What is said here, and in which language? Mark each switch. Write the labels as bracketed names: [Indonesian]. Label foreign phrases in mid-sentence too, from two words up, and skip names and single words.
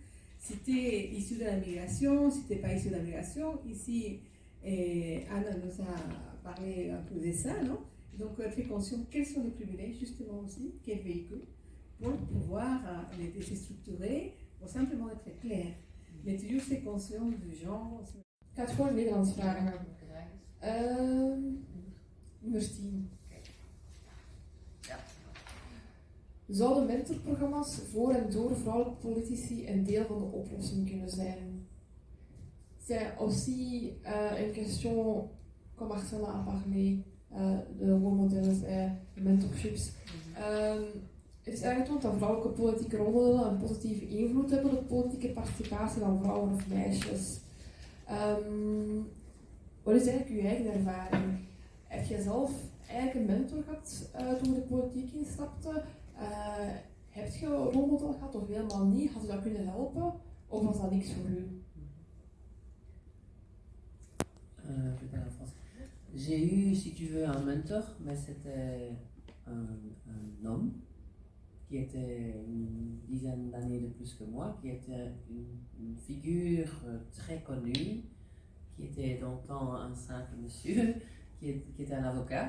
[French] Si tu es issu de la migration, si tu n'es pas issu de la migration, ici, Anna nous a parlé un peu de ça, non? Donc être conscient quels sont les privilèges justement aussi, quel véhicule, pour pouvoir les déstructurer, pour simplement être clair. Mais toujours c'est conscient du genre. [Dutch] Ik ga het gewoon in Nederlands vragen. Nummer 10. Zouden mentorprogramma's voor en door vrouwelijke politici een deel van de oplossing kunnen zijn? C'est aussi une question, comme Marcella a parlé, de [English] role models [Dutch] en mentorships. Het is aangetoond dat vrouwelijke politieke rolmodellen een positieve invloed hebben op de politieke participatie van vrouwen of meisjes. Wat is eigenlijk uw eigen ervaring? Heb je zelf eigenlijk een mentor gehad toen je de politiek instapte? Heb je een rolmodel gehad of helemaal niet? Had je dat kunnen helpen? Of was dat niks voor u? [French] Je parle en français. J'ai eu, si tu veux, un mentor, mais c'était un homme qui était une dizaine d'années de plus que moi, qui était une figure très connue, qui était dans le temps un simple monsieur, qui était un avocat.